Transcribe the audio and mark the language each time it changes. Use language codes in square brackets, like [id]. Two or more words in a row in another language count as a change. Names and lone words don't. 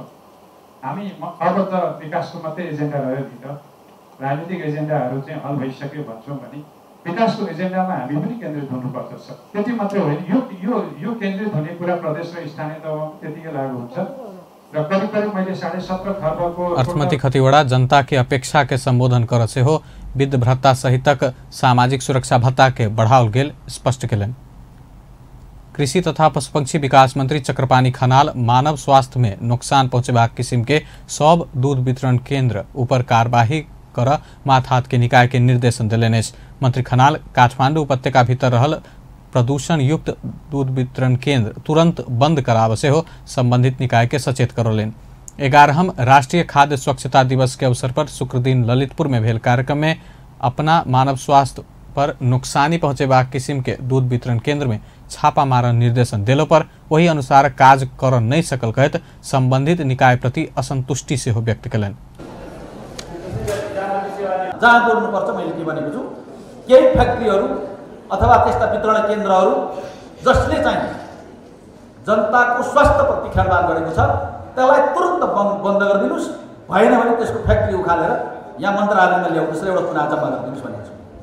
[ne] हामी अब त विकासको मात्रै एजेन्डा रह्यो नि त, राजनीतिक एजेन्डाहरू चाहिँ हल भइसक्यो भन्छौँ भने विकासको एजेन्डामा हामी पनि केन्द्रित हुनुपर्छ। त्यति मात्रै होइन, यो केन्द्रित हुने कुरा प्रदेश र स्थानीय तहमा त्यतिकै लागू हुन्छ। र करिब करिब मैले 17.5 खर्बको [mai] अर्थमंत्री खतिवड़ा जनता की अपेक्षा के संबोधन कर से हो वृद्ध भत्ता सहितक सामाजिक सुरक्षा भत्ता के बढ़ाओल गेल स्पष्ट केलन। कृषि तथा पशुपक्षी विकास मंत्री चक्रपाणी खनाल मानव स्वास्थ्य में नुकसान पहुंचेबाक किसिम के सब दूध वितरण केंद्र ऊपर कार्यवाही कर माथहात के निकाय के निर्देशन दिलेन। मंत्री खनाल काठमांडू उपत्यका भीतर रहल प्रदूषण युक्त दूध वितरण केंद्र तुरंत बंद कराव से हो संबंधित निकाय के सचेत करोलेन। 11हम राष्ट्रीय खाद्य स्वच्छता दिवस के अवसर पर शुक्र दिन ललितपुर में भेल कार्यक्रम में अपना मानव स्वास्थ्य पर नुकसानी पहुंचेबाक किसिम के दूध वितरण केंद्र में छापा मारन निर्देशन दिलो पर वही अनुसार काज कर नहीं सकल कहत संबंधित निकाय प्रति असंतुष्टि से हो व्यक्त कलन। [ne] जहाँ बोल्नुपर्छ मैले के भनेको छु, केही फ्याक्ट्रीहरू अथवा त्यस्ता वितरण केन्द्रहरू जसले चाहिँ जनताको स्वास्थ्यप्रति खेलवाड गरेको छ त्यसलाई तुरन्त बन्द गरिदिनुस्, भएन भने त्यसको फ्याक्ट्री उखालेर यहाँ मन्त्रालयमा ल्याउनुस् र एउटा पुनः जम्मा गरिदिनुस् भनेको छु।